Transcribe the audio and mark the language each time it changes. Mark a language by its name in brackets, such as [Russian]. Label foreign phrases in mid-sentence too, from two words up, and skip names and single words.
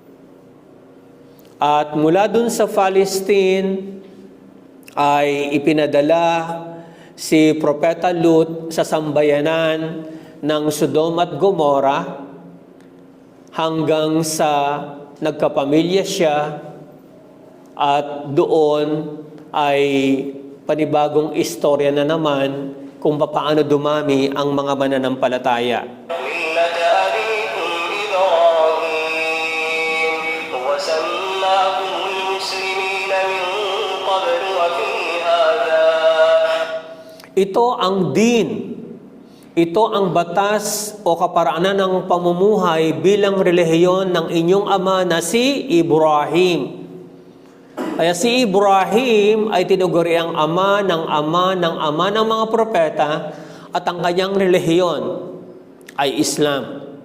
[Filipino] At mula dun sa Palestine ay ipinadala si Propeta Lut sa sambayanan ng Sodom at Gomora hanggang sa nagkapamilya siya at doon ay panibagong istorya na naman kung paano dumami ang mga mananampalataya. [Arabic] ملة أبيكم إبراهيم وسماكم المسلمين من قبل وفي هذا. [Filipino] Ito ang din. Ito ang batas o kaparaanan ng pamumuhay bilang relihiyon ng inyong ama na si Ibrahim. Kaya si Ibrahim ay tinuguri ang ama ng ama ng ama ng mga propeta at ang kanyang relihiyon ay Islam.